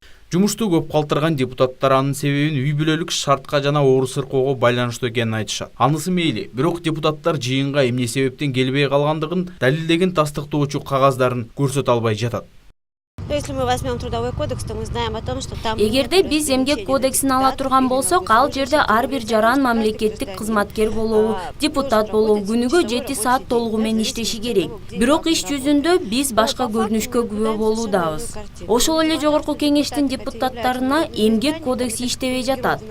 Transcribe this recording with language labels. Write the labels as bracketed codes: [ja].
[ky] Жумушту көп калтырган депутаттар анын себебин үй бүлөлүк шартка жана ору сыркоого байланыштуу экенин айтышат. Анысы мейли, бирок депутаттар жыйынга эмне себептен келбей калгандыгын далилдеген тастыктоочу кагаздарын көрсөтө албай жатат. [ru] Если мы возьмем трудовой кодекс, то мы знаем о том, что там... [ky] Эгерде биз эмгек кодексин ала турган болсок, ал жерде ар бир жаран мамлекеттик кызматкер болобу, депутат болобу күнүгө 7 саат толугу менен иштеши керек. Бирок иш жүзүндө биз башка көрүнүшкө күбө болуудабыз. Ошол эле жогорку кеңештин депутаттарына эмгек кодекси иштебей жатат.